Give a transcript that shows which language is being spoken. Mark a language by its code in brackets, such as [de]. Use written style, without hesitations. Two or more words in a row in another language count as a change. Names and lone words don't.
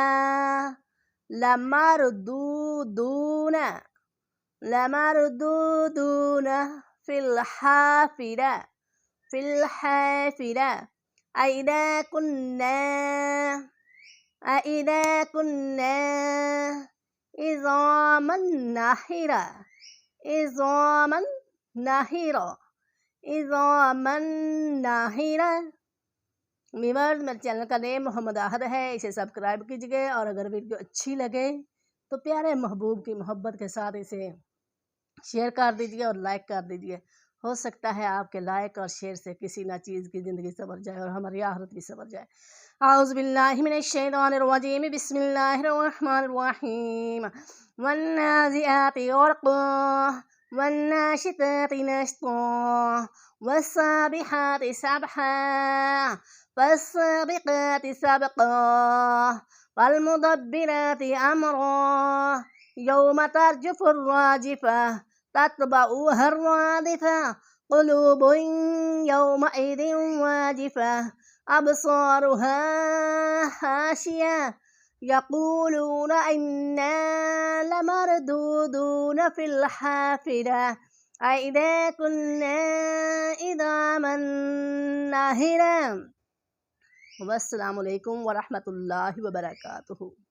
[ar] لمردودون لمردودون في الحافرة في الحافرة أئذا كنا عظاما ناخرة عظاما ناخرة عظاما ناخرة. [hi] वीवर, मेरे चैनल का नेम मोहम्मद आहद है, इसे सब्सक्राइब कीजिए और अगर वीडियो अच्छी लगे तो प्यारे महबूब की मोहब्बत के साथ इसे शेयर कर दीजिए और लाइक कर दीजिए। हो सकता है आपके लाइक और शेयर से किसी ना चीज़ की ज़िंदगी संवर जाए और हमारी आखिरत भी संवर जाए। [ar] أعوذ بالله من الشيطان الرجيم، بسم الله الرحمن الرحيم. والنازعات غرقا والناشطات نشطا والسابحات سبحا فالسابقات سبقا فالمدبرات أمرا يوم ترجف الراجفة تتبعها الرادفة قلوب يومئذ واجفة أبصارها خاشعة يقولون إنا لمردودون في الحافرة أئذا كنا عظاما ناخرة. والسلام عليكم ورحمة الله وبركاته.